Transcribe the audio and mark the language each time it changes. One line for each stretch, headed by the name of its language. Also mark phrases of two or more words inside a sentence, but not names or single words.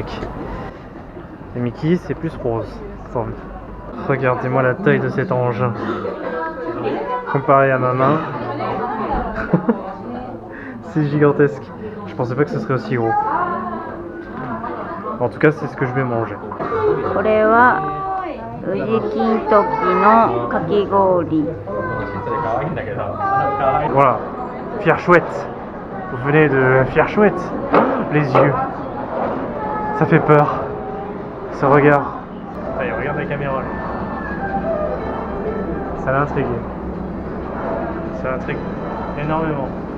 French: Et Mickey c'est plus rose. Regardez-moi la taille de cet engin. Comparé à ma main, c'est gigantesque. Je pensais pas que ce serait aussi gros. En tout cas, c'est ce que je vais manger.
Japanese: これは宇治金時のかき氷。
French: Voilà, Fière Chouette. Vous venez de Fière Chouette. Les yeux. Ça fait peur. Ce regard. Allez, regarde la caméra. Ça l'a intrigué. Ça l'intrigue énormément.